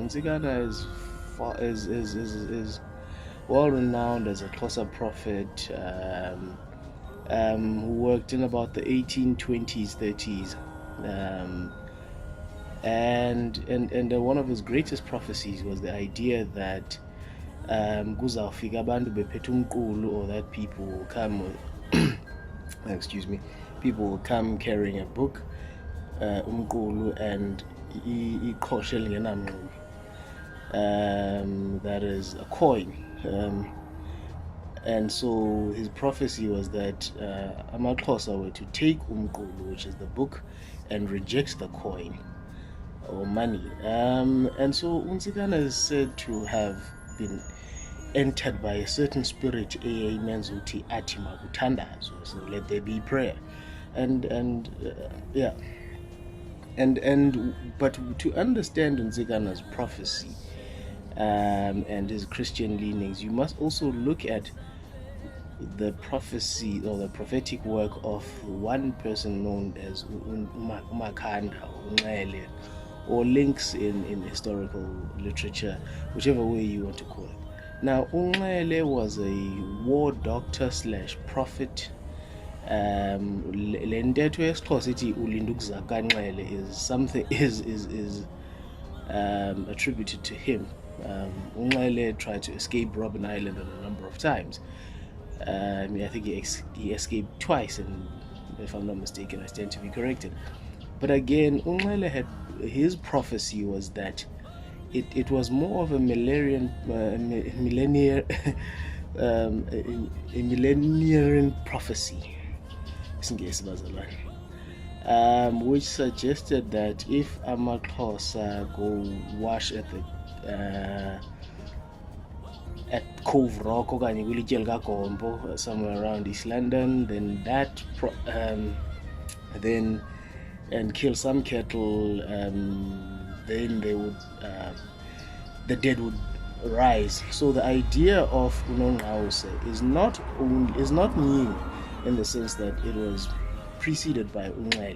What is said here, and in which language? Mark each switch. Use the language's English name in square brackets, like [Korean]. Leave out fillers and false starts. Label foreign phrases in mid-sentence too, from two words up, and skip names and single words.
[English] Ntsikana is well renowned as a Xhosa prophet who worked in about the 1820s, 30s. And one of his greatest prophecies was the idea that [Xhosa] kuzawufika abantu bephethe umqulu, [English] or that people will come with excuse me, people will come carrying a book, [Xhosa] umqulu, and iqhosha elingenamnxubi, [English] that is a coin. And so his prophecy was that amaXhosa were to take umqulu, which is the book, and reject the coin or money. And so uNtsikana is said to have been entered by a certain spirit, [Xhosa] menzuti athi makuthandazwe, [English] so let there be prayer, and but to understand Ntsikana's prophecy and his Christian leanings, you must also look at the prophecy or the prophetic work of one person known as uMakhanda or uNxele, or links in historical literature, whichever way you want to call it. Now, uNxele was a war doctor / prophet. [Xhosa] Le ntetho yesiXhosa ithi ulinda ukuza kaNxele [English] is something is attributed to him. uNxele tried to escape Robben Island a number of times. I think he escaped twice, and if I'm not mistaken, I stand to be corrected. But again, uNxele had, his prophecy was that it was more of a millenarian prophecy, which suggested that if amaXhosa go wash at the at Cove Rock [Xhosa] okanye kwilitye likagompo [English] somewhere around East London, then that then and kill some cattle, then they would the dead would rise. So the idea of noNxele is not new, in the sense that it was preceded by uNxele.